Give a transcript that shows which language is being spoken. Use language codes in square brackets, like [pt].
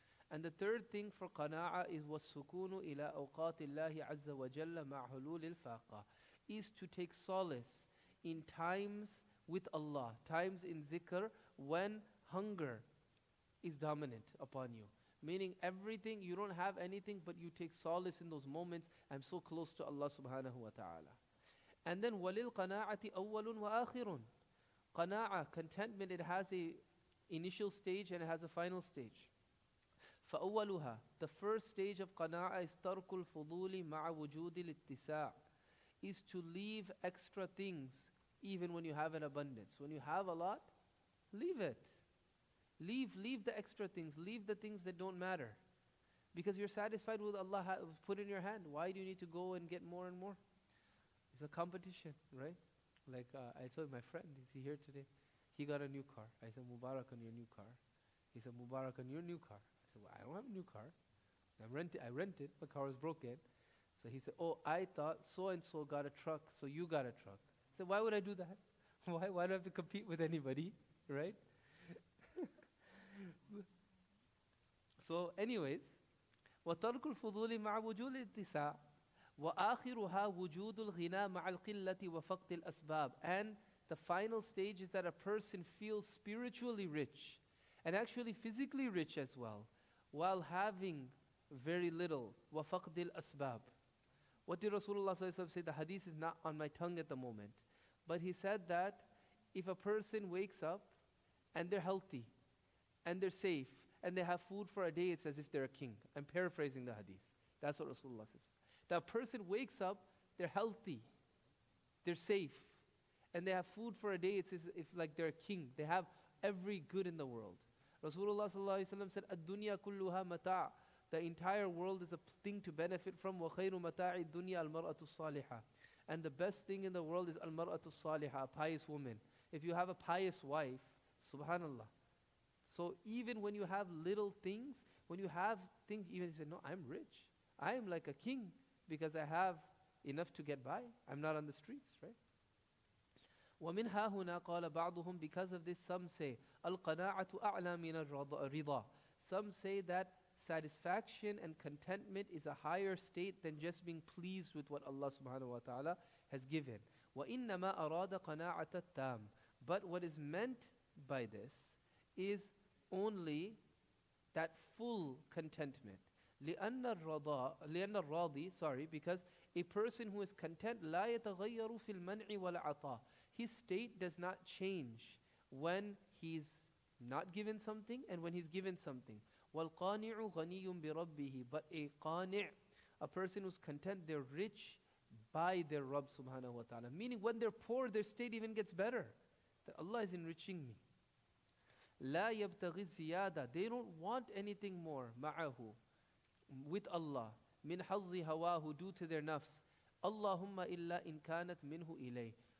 [en] And the third thing for qana'ah is [ar] وَالسُّكُونُ إِلَىٰ أَوْقَاتِ اللَّهِ عَزَّ وَجَلَّ مَعْ حُلُولِ الْفَاقَةِ, [en] is to take solace in times with Allah, times in zikr when hunger is dominant upon you. Meaning everything, you don't have anything, but you take solace in those moments. I'm so close to Allah subhanahu wa ta'ala. And then [ar] وَلِلْقَنَاعَةِ أَوَّلٌ وَآخِرٌ. [en] Qana'ah, contentment, it has a initial stage and it has a final stage. [ar] فَأَوَّلُهَا, [en] the first stage of qana'ah is [ar] تَرْكُ الْفُضُولِ مَعَ وُجُودِ الاتِّسَاعِ, [en] is to leave extra things even when you have an abundance. When you have a lot, leave it. Leave the extra things. Leave the things that don't matter. Because you're satisfied with Allah put in your hand. Why do you need to go and get more and more? It's a competition, right? Like I told my friend, is he here today? He got a new car. I said, Mubarak on your new car. He said, Mubarak on your new car. I said, well, I don't have a new car. I rented. My car was broken. So he said, oh, I thought so-and-so got a truck, so you got a truck. I said, why would I do that? Why do I have to compete with anybody, right? So anyways, [ar] وَتَرْكُ الْفُضُولِ مَعَ وُجُودِ الاتِّسَاعِ وَآخِرُهَا وُجُودُ الْغِنَى مَعَ الْقِلَّةِ وَفَقْدِ الْأَسْبَابِ. [en] And the final stage is that a person feels spiritually rich and actually physically rich as well, while having very little. [ar] وَفَقْدِ الْأَسْبَابِ. [en] What did Rasulullah say? The hadith is not on my tongue at the moment. But he said that if a person wakes up and they're healthy and they're safe and they have food for a day, it's as if they're a king. I'm paraphrasing the hadith. That's what Rasulullah says. That person wakes up, they're healthy, they're safe, and they have food for a day, it's as if like they're a king. They have every good in the world. Rasulullah said, [ar] "Ad-dunya kulluha mata'." [en] The entire world is a thing to benefit from. [ar] وَخَيْرُ مَتَاعِ الدُّنْيَا الْمَرْأَةُ الصَّالِحَةُ. [en] And the best thing in the world is [ar] al-mar'atu salihah, [en] a pious woman. If you have a pious wife, subhanallah. So even when you have little things, when you have things, even you say, no, I'm rich. I am like a king because I have enough to get by. I'm not on the streets, right? [ar] ومنها هنا قال بعضهم, [en] because of this some say [ar] القناعة أعلى من الرضا. [en] Some say that satisfaction and contentment is a higher state than just being pleased with what Allah subhanahu wa ta'ala has given. [ar] وإنما أراد قناعة التام. [en] But what is meant by this is only that full contentment. [ar] لأن الراضي, [en] because a person who is content [ar] لا يتغير في المنع والعطاء. [en] His state does not change when he's not given something and when he's given something. [ar] وَالْقَانِعُ غَنِيٌّ بِرَبِّهِ. [en] But a qani', a person who's content, they're rich by their Rabb subhanahu wa ta'ala. Meaning when they're poor, their state even gets better. That Allah is enriching me. [ar] لَا يَبْتَغِي الزِّيَادَةِ. [en] They don't want anything more. [ar] مَعَهُ. [en] With Allah. [ar] مِنْ حَظِّ هَوَاهُ. [en] Due to their nafs. [ar] اللهم إلا إن كانت منه إليه.